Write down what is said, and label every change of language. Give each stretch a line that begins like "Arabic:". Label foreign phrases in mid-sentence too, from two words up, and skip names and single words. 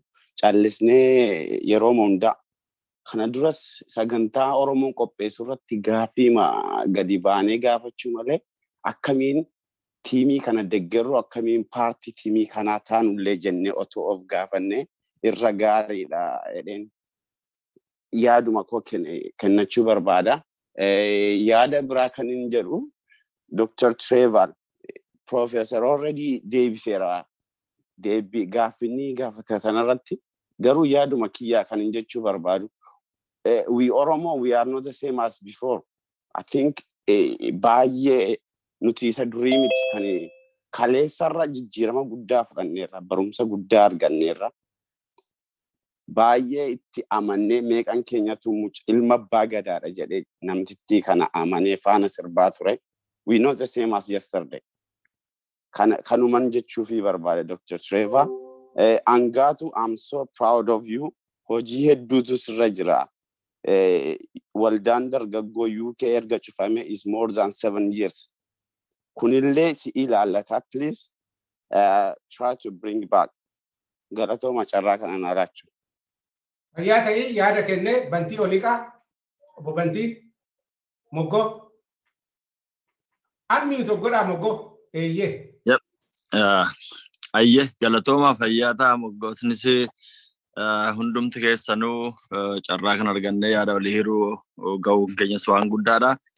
Oromo: Callisnee yeroo hundaa kana duras sagantaa Oromoon qopheessu irratti gaaffii gadi baanee gaafachuu malee akkamiin tiimii kana deeggarru, akkamiin paartii tiimii kanaa taanullee jennee otoo of gaafannee irra gaariidha jedheen yaaduma koo kennachuu barbaada. Yaada biraa kan hin jedhu Dr. Trevor Professor already deebisera. Deebi gaaffinni gaafate sanarratti garuu yaaduma kiyyaa kan hin jechuu barbaadu.
English: We Oromo, we are not the same as before. I think
Oromo: baay'ee nuti isa durii miti kan kaleessarra jijjiirama guddaa fudhanneerra barumsa guddaa arganneerra. Baay'ee itti amannee meeqan keenyatu ilma abbaa gadaadha jedhee namtittii kana amanee faana sirbaa ture.
English: We not the same as yesterday.
Oromo: Kanuman jechuufi barbaade Dr. Trevor. Angaatu,
English: I'm so proud of you.
Oromo: Hojii hedduutu sirra jira. Waldaan dargaggoo UK erga cufame
English: is more than 7 years.
Oromo: Kunillee si ilaallata,
English: please try to bring back.
Oromo: Galatooma carraa kanaan araachuu. Fayyaa ta'ee yaada kenne bantii oliiqaa obbo Bantii Moggoo. Anni tokkodhaa Moggoo eeyyee.
English: Yep.
Oromo: Ayye galatooma fayyaa ta'a Moggootnis hundumti keessanuu carraa kan arganne yaada walii hiruu ga'uun keenyas waan guddaadha.